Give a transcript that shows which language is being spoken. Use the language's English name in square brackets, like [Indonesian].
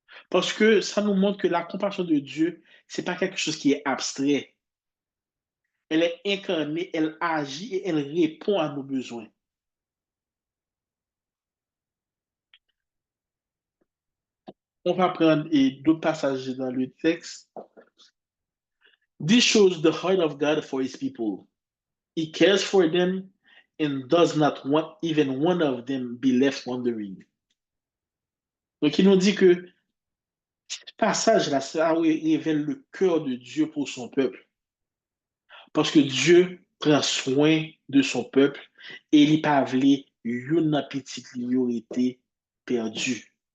[French] Parce que ça nous montre que la compassion de Dieu, ce n'est pas quelque chose qui est abstrait. Elle est incarnée, elle agit et elle répond à nos besoins. On va prendre d'autres passages dans le texte. [English] This shows the heart of God for his people. He cares for them and does not want even one of them be left wandering. [French] Donc, il nous dit que ce passage-là, ça révèle le cœur de Dieu pour son peuple. Parce que Dieu prend soin de son peuple et il pas voulu une petite minorité perdue.